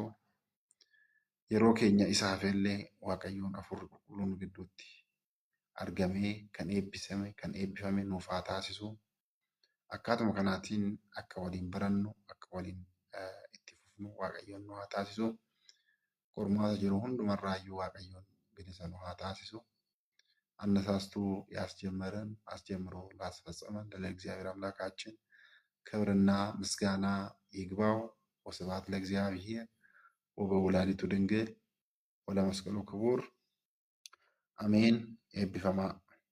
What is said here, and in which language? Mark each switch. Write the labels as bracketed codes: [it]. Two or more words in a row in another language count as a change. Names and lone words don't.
[om] Yeroo keenya isaaf illee Waaqayyoon Hafuurri Qulqulluun gidduutti argamee kan eebbisame kan eebbifame nuuf haa taasisu. Akkaatuma kanaatiin akka waliin barannu akka waliin itti fufnu Waaqayyoon nu haa taasisu. Qormaata jiru hundumarraayyuu Waaqayyoon bilisa nu haa taasisu። [am] አነሳስቶ ያስጀመረን አስጀምሮ ላስፈጸመን ለእግዚአብሔር አምላካችን ክብርና ምስጋና ይግባው። [gez] ወስብሐት ለእግዚአብሔር ወበወላዲቱ ድንግል ወለመስቀሉ ክቡር አሜን። [am] ኤብቢፈማ